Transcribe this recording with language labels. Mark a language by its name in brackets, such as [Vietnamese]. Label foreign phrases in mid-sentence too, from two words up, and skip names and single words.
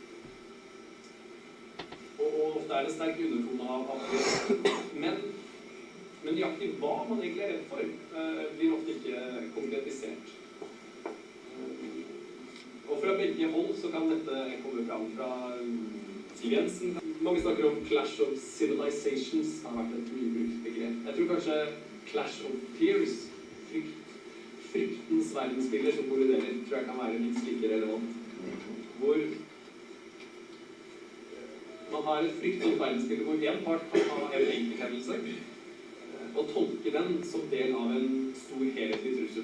[Norwegian] Og ofte er det sterk undertone av det. Men nøyaktig hva man egentlig er redd for, blir ofte ikke konkretisert. Og fra begge hold så kan dette komme fram fra Siv Jensen. Mange snakker om [English] clash of civilizations, [Norwegian] det har vært et mye brukt begrep. Jeg tror kanskje [English] clash of fears, [Norwegian] fryktens verdensbilder som kolliderer, tror jeg kan være minst like relevant. Hvor man har et fryktens verdensbilde hvor en part kan ha en enkelthendelse, og tolke den som del av en stor helhetlig trussel.